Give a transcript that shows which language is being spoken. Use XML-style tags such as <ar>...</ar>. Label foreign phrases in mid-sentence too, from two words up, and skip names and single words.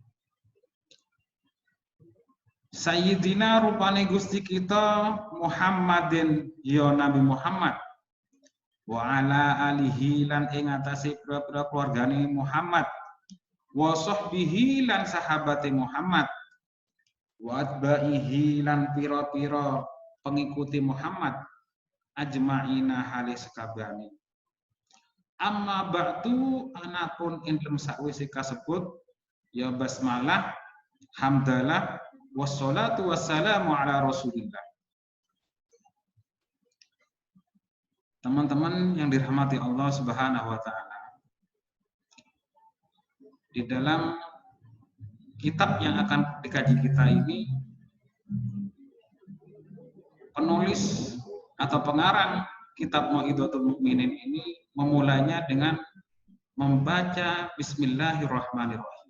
<jv>Sayyidina rupane Gusti kita Muhammadin ya Nabi Muhammad</jv> <ar>وعلى آله</ar> <jv>lan ing atase pira-pira keluargane Muhammad</jv> <ar>وصحبه</ar> <jv>lan sahabate Muhammad</jv> <ar>وأتباعه</ar> <jv>lan pira-pira pengikuti Muhammad ajma'ina halis sakabehane.</jv> <ar>أما بعد</ar> <jv>anapun indem sakwise kasebut ya basmalah hamdalah</jv> <ar>والصلاة والسلام على رسول الله.</ar> <id>Teman-teman yang dirahmati Allah</id> <ar>سبحانه وتعالى.</ar> <id>Di dalam kitab yang akan dikaji kita ini penulis atau pengarang kitab Mau'izatul Mukminin ini memulainya dengan membaca Bismillahirrahmanirrahim.</id>